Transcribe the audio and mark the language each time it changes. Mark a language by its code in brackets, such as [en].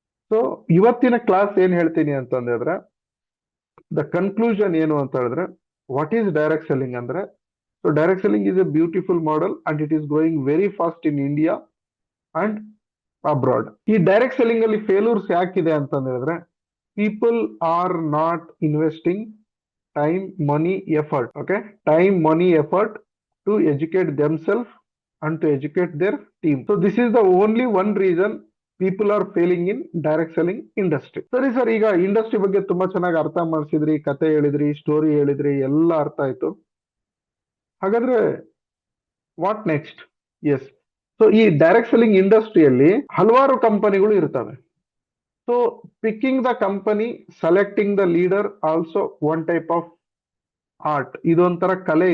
[en] so [kn] ಇವತ್ತಿನ class ಏನ್ ಹೇಳ್ತೀನಿ ಅಂತಂದ್ರೆ, [en] the conclusion [kn] ಏನು ಅಂತ ಹೇಳಿದ್ರೆ, [en] What is direct selling ಅಂದ್ರೆ, so direct selling is a beautiful model and it is growing very fast in India and abroad. [kn] ಈ ಡೈರೆಕ್ಟ್ ಸೆಲ್ಲಿಂಗ್ ಅಲ್ಲಿ ಫೇಲ್ಯೂರ್ಸ್ ಯಾಕಿದೆ ಅಂತ ಹೇಳಿದ್ರೆ, [en] People are not investing time money effort, okay, time money effort to educate themselves and to educate their team. So this is the only one reason people are failing in direct selling industry. [kn] ಸರಿ sir, ಈಗ industry ಬಗ್ಗೆ ತುಂಬಾ ಚೆನ್ನಾಗಿ ಅರ್ಥ ಮಾಡಿಸಿದ್ರಿ, ಕತೆ ಹೇಳಿದ್ರಿ, story ಹೇಳಿದ್ರಿ, ಎಲ್ಲ ಅರ್ಥ ಆಯ್ತು. ಹಾಗಾದ್ರೆ [en] What next? [kn] ಎಸ್, ಸೊ ಈ ಡೈರೆಕ್ಟ್ ಸೆಲ್ಲಿಂಗ್ ಇಂಡಸ್ಟ್ರಿಯಲ್ಲಿ ಹಲವಾರು ಕಂಪನಿಗಳು ಇರ್ತವೆ. [en] So picking the company, selecting the leader also one type of art. [kn] ಇದೊಂಥರ ಕಲೆ.